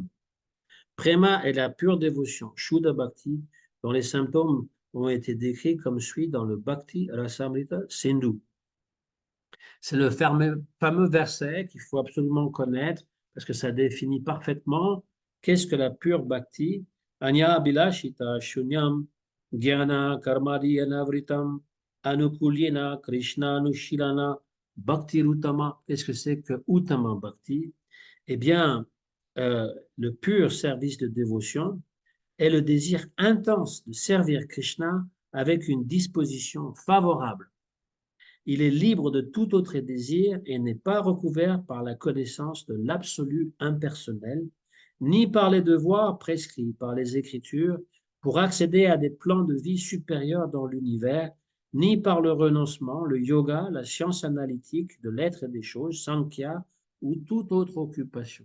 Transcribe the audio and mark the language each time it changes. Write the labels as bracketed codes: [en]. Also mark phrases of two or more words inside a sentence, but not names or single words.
[fr] Prema est la pure dévotion, [sa] शुद्ध भक्ति, [fr] dont les symptômes ont été décrits comme suit dans le Bhakti Rasamrita Sindhu. C'est le fameux verset qu'il faut absolument connaître parce que ça définit parfaitement qu'est-ce que la pure bhakti. [sa] अन्य अभिलाषिता शून्यं ज्ञान कर्मादि अनावृतम् आनुकूल्येन कृष्ण अनुशीलनं भक्तिः उत्तमा. [fr] Qu'est-ce que c'est que [sa] उत्तमा भक्ति? [fr] Eh bien, le pur service de dévotion est le désir intense de servir Krishna avec une disposition favorable. Il est libre de tout autre désir et n'est pas recouvert par la connaissance de l'absolu impersonnel, ni par les devoirs prescrits par les Écritures pour accéder à des plans de vie supérieurs dans l'univers, ni par le renoncement, le yoga, la science analytique de l'être et des choses, Sankhya, ou toute autre occupation.